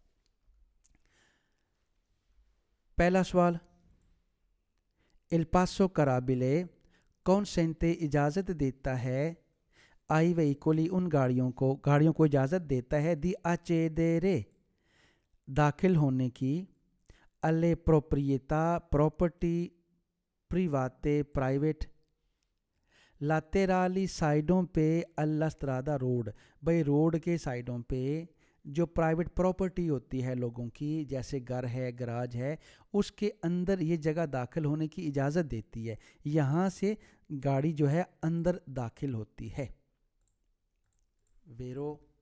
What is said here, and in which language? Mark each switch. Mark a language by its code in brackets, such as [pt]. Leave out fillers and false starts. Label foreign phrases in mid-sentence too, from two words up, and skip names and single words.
[ur] پہلا سوال، [it] El Paso Carabile consente [ur] اجازت دیتا ہے [it] ai veicoli [ur] ان گاڑیوں کو اجازت دیتا ہے [it] di accedere [ur] داخل ہونے کی [it] alle proprietà [ur] property private پرائیویٹ laterali سائڈوں پہ [it] alla strada [ur] روڈ، بھائی روڈ کے سائڈوں پہ جو [en] private property [ur] ہوتی ہے لوگوں کی، جیسے گھر ہے، گراج ہے، اس کے اندر یہ جگہ داخل ہونے کی اجازت دیتی ہے. یہاں سے گاڑی جو ہے اندر داخل ہوتی ہے. ویرو.